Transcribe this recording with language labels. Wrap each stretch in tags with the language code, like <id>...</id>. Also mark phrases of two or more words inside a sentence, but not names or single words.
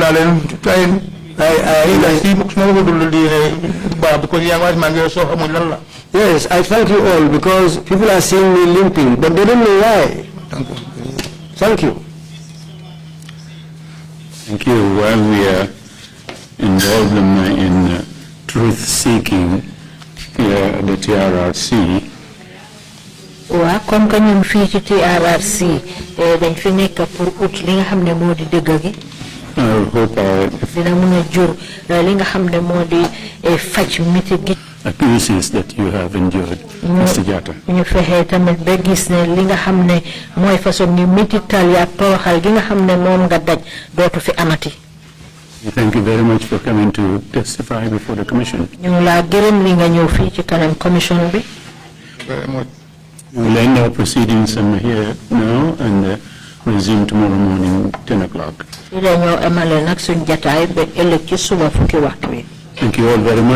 <en>Yes, I thank you all because people are seeing me limping, but they don't know why. Thank you. Thank you. Thank you. While we are involved in truth-seeking here at the TRRC,</en> <wo>wa</wo> <fr>comme que</fr> <wo>ñun fii ci TRRC dañ fi nekk pour ut li nga xam ne moo di dëgg gi</wo> <en>I hope</en> <wo>dina mën a jur li nga xam ne moo di faj métti gi</wo> <en>abuses that you have endured, Mr. Jatta.</en> <wo>ñu fexe tamit ba gis ne li nga xam ne mooy façon ni métital ya toroxal gi nga xam ne moom nga daj dootu fi amati.</wo> <en>Thank you very much for coming to testify before the commission.</en> <wo>ñu ngi laa gërëm li nga ñëw fii ci kanam commission bi.</wo> <en>Very much. We will end our proceedings here now and resume tomorrow morning 10 o'clock.</en> <wo>Fii la ñoo emale nag suñ jataay ba ëllëg ci suba fukki waxtu wi.</wo> <en>Thank you all very much.</en>